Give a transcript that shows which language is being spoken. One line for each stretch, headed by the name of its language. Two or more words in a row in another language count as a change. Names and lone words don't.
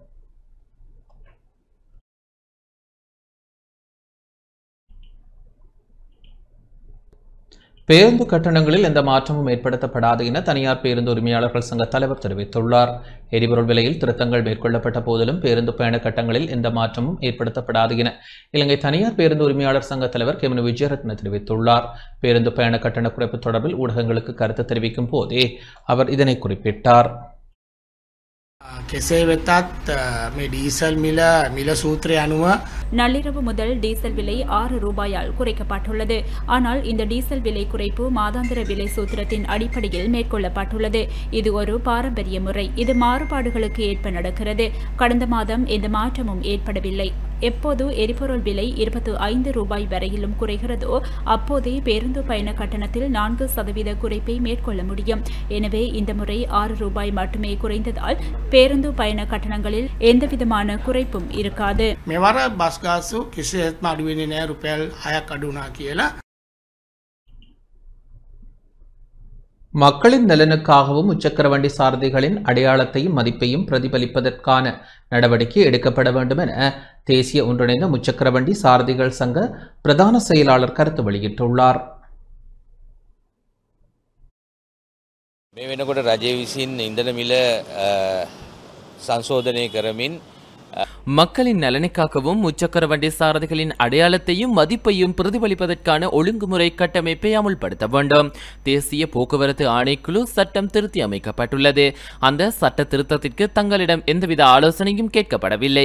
Tamil: பேருந்து கட்டணங்களில் எந்த மாற்றமும் ஏற்படுத்தப்படாது என தனியார் பேருந்து உரிமையாளர்கள் சங்க தலைவர் தெரிவித்துள்ளார். எரிபொருள் விலையில் திருத்தங்கள் மேற்கொள்ளப்பட்ட போதிலும் பேருந்து பயண கட்டணங்களில் எந்த மாற்றமும் ஏற்படுத்தப்படாது என இலங்கை தனியார் பேருந்து உரிமையாளர் சங்க தலைவர் கெமனு விஜயரத்ன தெரிவித்துள்ளார். பேருந்து பயண கட்டண குறைப்பு தொடர்பில் ஊடகங்களுக்கு கருத்து தெரிவிக்கும் போதே அவர் இதனை குறிப்பிட்டார்.
Sinhala: කෙසේ වෙතත් මේ ඩීසල් මිල සූත්‍රය අනුව
Tamil: நள்ளிரவு முதல் டீசல் விலை 6 ரூபாயால் குறைக்கப்பட்டுள்ளது. ஆனால் இந்த டீசல் விலை குறைப்பு மாதாந்திர விலை சூத்திரத்தின் அடிப்படையில் மேற்கொள்ளப்பட்டுள்ளது. இது ஒரு பாரம்பரிய முறை. இது மாறுபாடுகளுக்கு ஏற்ப நடக்கிறது. கடந்த மாதம் எந்த மாற்றமும் ஏற்படவில்லை. எப்போது எரிபொருள் விலை 25 ரூபாய் வரையிலும் குறைகிறதோ அப்போதே பேருந்து பயண கட்டணத்தில் 4% குறைப்பை மேற்கொள்ள முடியும். எனவே இந்த முறை 6 ரூபாய் மட்டுமே குறைந்ததால் பேருந்து பயண கட்டணங்களில் எந்தவிதமான குறைப்பும் இருக்காது.
Sinhala: මෙවර බස් ගාස්තු කිසිසේත්ම අඩු වෙන්නේ නැහැ රුපියල් 6ක් අඩු වුණා කියලා.
Tamil: மக்களின் நலனுக்காகவும் முச்சக்கர வண்டி சாரதிகளின் அடையாளத்தையும் மதிப்பையும் பிரதிபலிப்பதற்கான நடவடிக்கை எடுக்கப்பட வேண்டும் என தேசிய ஒன்றிணைந்த முச்சக்கர வண்டி சாரதிகள் சங்க பிரதான செயலாளர் கருத்து வெளியிட்டுள்ளார்.
Sinhala: මේ වෙනකොට රජය විසින් ඉන්ධන මිල සංශෝධනය කරමින්
Tamil: மக்களின் நலனுக்காகவும் முச்சக்கர வண்டி சாரதிகளின் அடையாளத்தையும் மதிப்பையும் பிரதிபலிப்பதற்கான ஒழுங்குமுறை கட்டமைப்பை அமுல்படுத்த வேண்டும். தேசிய போக்குவரத்து ஆணைக்குழு சட்டம் திருத்தி அமைக்கப்பட்டுள்ளது. அந்த சட்ட திருத்தத்திற்கு தங்களிடம் எந்தவித ஆலோசனையும் கேட்கப்படவில்லை.